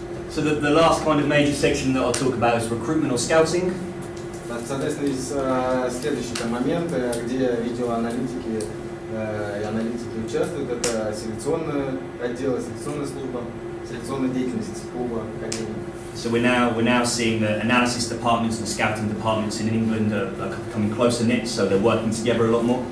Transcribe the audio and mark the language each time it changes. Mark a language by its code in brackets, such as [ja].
[en] So the last kind of major section that I'll talk about is recruitment or scouting. [ru] Соответственно, есть следующий момент, где видеоаналитики и аналитики участвуют. Это селекционный отдел, селекционная служба, селекционная деятельность клуба, академии. [en] So we're now seeing the analysis departments and scouting departments in England are becoming closer knit, so they're working together a lot more.